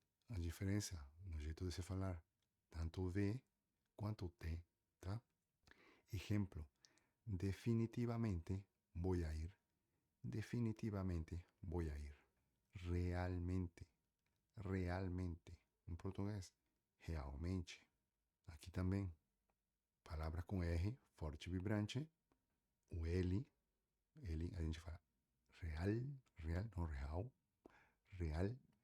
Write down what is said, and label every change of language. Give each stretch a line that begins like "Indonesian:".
Portuguese: A diferença no jeito de se falar, tanto o V quanto o T, tá?
Spanish: Ejemplo, definitivamente voy a ir. Definitivamente voy a ir.
Portuguese: Realmente, realmente. Em português, realmente. Aqui também, palavra com R, forte e vibrante. O L, a gente fala real, real, não real, real.